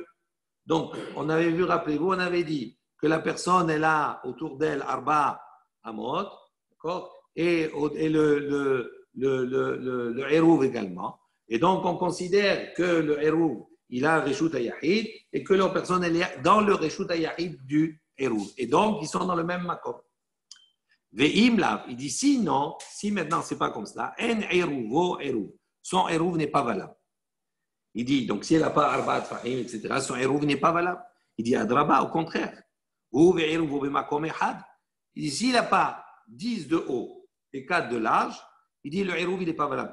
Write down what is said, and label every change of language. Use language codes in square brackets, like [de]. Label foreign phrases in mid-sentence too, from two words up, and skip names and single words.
[fr] Donc, on avait vu, rappelez-vous, on avait dit que la personne est là, autour d'elle, [he] ארבע אמות, [fr] d'accord, et le Hérouv également. Et donc, on considère que le Hérouv, il a un [he] רשות יחיד [fr] et que la personne est dans le [he] רשות יחיד [fr] du Hérouv. Et donc, ils sont dans le même makom. [he] ואם לאו, [fr] il dit si non, si maintenant c'est pas comme cela, [he] אין עירובו עירוב, [fr] son Hérouv n'est pas valable. Il dit, donc si elle n'a pas [he] ארבעת פחים, [fr] etc., son Hérouv n'est pas valable. Il dit, Adraba, au contraire. Il dit, s'il n'a pas 10 de haut et 4 de large, il dit, le Hérouv, il n'est pas valable.